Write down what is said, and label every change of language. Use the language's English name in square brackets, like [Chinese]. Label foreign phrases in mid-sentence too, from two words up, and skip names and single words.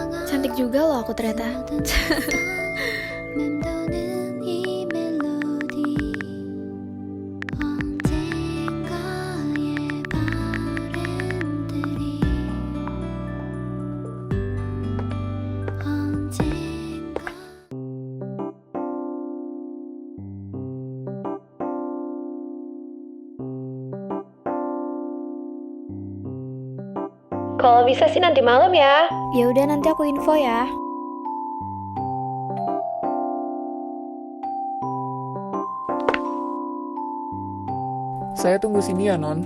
[Indonesian] Cantik juga loh aku ternyata. [Korean] 맴도는 이 멜로디 언젠가의 바램들이 언젠가 [Indonesian] Kalau bisa sih nanti malam ya. Ya udah nanti aku info ya. Saya tunggu sini ya, Non.